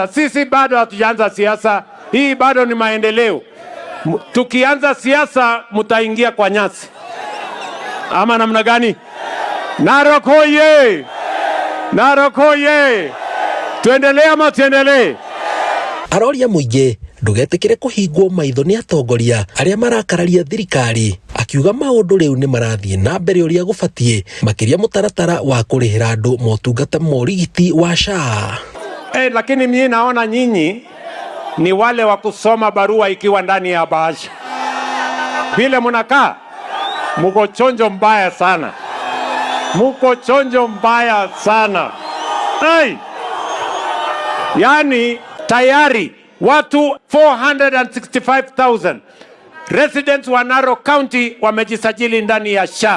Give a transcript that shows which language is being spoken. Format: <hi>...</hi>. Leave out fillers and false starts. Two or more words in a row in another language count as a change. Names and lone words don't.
<sw>Sisi bado hatujaanza siasa. Hii bado ni maendeleo. Tukianza siasa mtaingia kwa nyasi. Ama namna gani? Narok hoye! Narok hoye! Tuendelee ama tuendelee?</sw> <ki>Aroria mũingĩ ndũgetĩkĩre kũhingwo maitho nĩ atongoria arĩa marakararia thirikari, akiuga maũndũ rĩu nĩ marathiĩ na mbere ũrĩa gũbatiĩ, makĩria mũtaratara wa kũrĩhĩra andũ motungata ma ũrigiti wa SHA.</ki> <sw>Lakini mimi naona nyinyi ni wale wa kusoma barua ikiwa ndani ya bahasha. Vile mnakaa mko chonjo mbaya sana. Mko chonjo mbaya sana. Yani tayari watu 465,000 residents wa Narok County wamejisajili ndani ya SHA.</sw>